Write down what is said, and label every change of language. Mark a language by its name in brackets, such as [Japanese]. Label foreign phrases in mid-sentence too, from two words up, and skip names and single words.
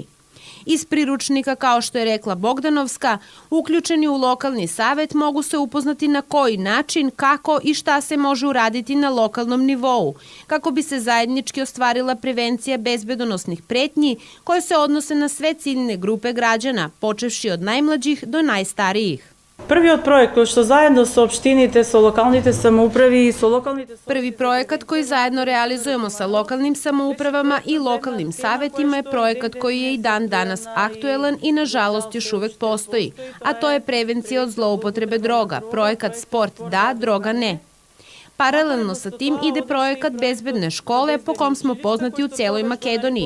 [Serbian] Iz priručnika, kao što je rekla Bogdanovska, uključeni u lokalni savet mogu se upoznati na koji način, kako i šta se može uraditi na lokalnom nivou, kako bi se zajednički ostvarila prevencija bezbedonosnih pretnji koje se odnose na sve ciljne grupe građana, počevši od najmlađih do najstarijih. [Macedonian] Првиот проект кој што заедно со општините, со локалните самоуправи и со локалните... [Serbian] Prvi projekat koji zajedno realizujemo sa lokalnim samoupravama i lokalnim savetima je projekat koji je i dan danas aktuelan i nažalost još uvek postoji, a to je prevencija od zloupotrebe droga, projekat Sport da, droga ne. Paralelno sa tim ide projekat Bezbedne škole po kom smo poznati u celoj Makedoniji.